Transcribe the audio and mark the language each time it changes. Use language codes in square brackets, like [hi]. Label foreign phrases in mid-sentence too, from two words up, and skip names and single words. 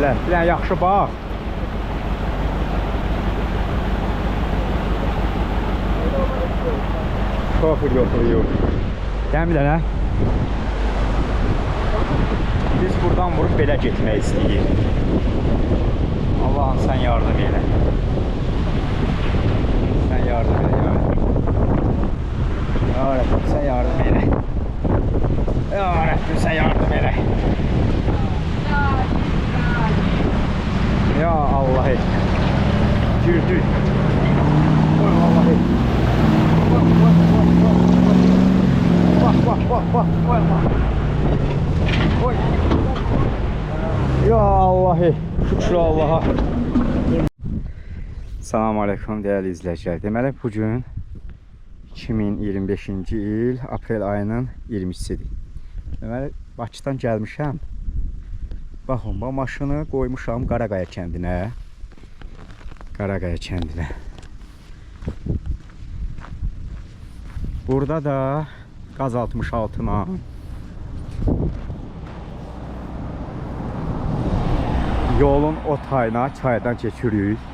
[az] Bir dənə yaxşı bax. [tr] Şoför götürüyor. [az] Gəl bir dənə. Biz buradan vurub belə getmək istəyir. [tr] Allah'ım sen yardım eyle. Sen yardım eyle ya. Ya Rabbim sen yardım eyle. Ya Rabbim sen yardım eyle. Ya Allah'ım. Gürdü. Oy Allah'ım. Bak. Oy. Ya Allah'ım. Şükür Allah'a. Selamun Aleyküm değerli izleyiciler. [az] Deməli bugün 2025-ci il aprel ayının 20-sidir. Deməli Bakıdan gəlmişəm. Baxın, bu maşını qoymuşam Qaraqaya kəndinə. Qaraqaya kəndinə. Burada da Qaz 66'na yolun o tayına çaydan keçirik.